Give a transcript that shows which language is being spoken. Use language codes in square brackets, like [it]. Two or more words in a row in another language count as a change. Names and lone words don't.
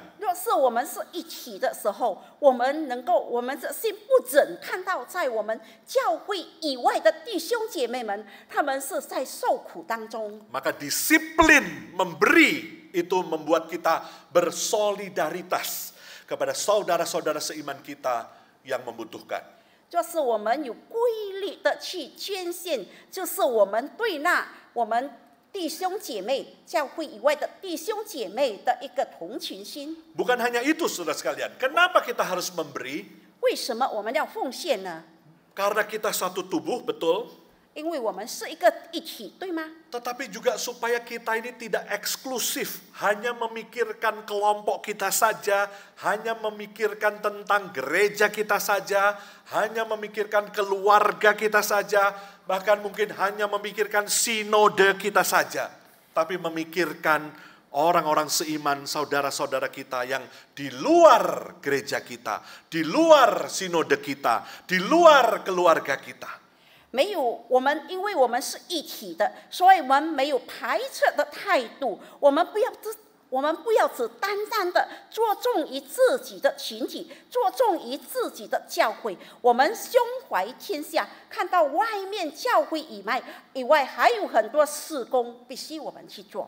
[zh] 若是我们是一体的时候，我们的心不忍看到在我们教会以外的弟兄姐妹们，他们是在受苦当中。 [id] Maka disiplin memberi itu membuat kita bersolidaritas kepada saudara-saudara seiman kita yang membutuhkan. [zh] 就是我们有规律的去捐献，就是我们对我们弟兄姐妹、教会以外的弟兄姐妹的一个同情心。 [id] Bukan hanya itu, saudara sekalian. Kenapa kita harus memberi? [zh] 为什么我们要奉献呢？ [id] Karena kita satu tubuh, betul. [zh] 因为我们是一个一体，对吗？ [id] Tetapi juga supaya kita ini tidak eksklusif, hanya memikirkan kelompok kita saja, hanya memikirkan tentang gereja kita saja, hanya memikirkan keluarga kita saja, bahkan mungkin hanya memikirkan sinode kita saja. Tapi memikirkan orang-orang seiman, saudara-saudara kita yang di luar gereja kita, di luar sinode kita, di luar keluarga kita. [zh] 没有，因为我们是一体的，所以我们没有排斥的态度。我们不要只单单的着重于自己的群体，着重于自己的教会。我们胸怀天下，看到外面教会以外还有很多事工必须我们去做。